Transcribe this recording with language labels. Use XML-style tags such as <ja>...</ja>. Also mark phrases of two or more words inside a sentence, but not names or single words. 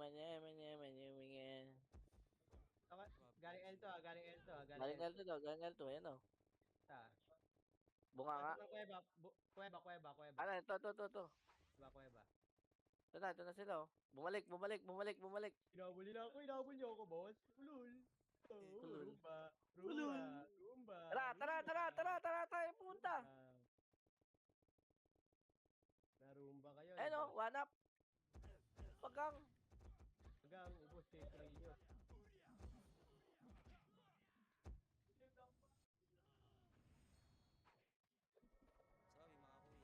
<tl>Galing L2, ah. Galing L2, ah. Galing L2 daw, galing L2, ayan o. Ah. Bunga nga. Ito ng kuweba. Kuweba. Ano, ito. Kuweba. Ito na sila oh. Bumalik. Inabol nila ako, inabol niyo ako, boss. Ulul. Oh, Ulul. Rumba. Tara, tayo punta. Narumba kayo. Ayan o,</tl> <en>one up.</en> <tl>Pagang. Hanggang ubos kay Trillo. Sorry, mga kuya.</tl>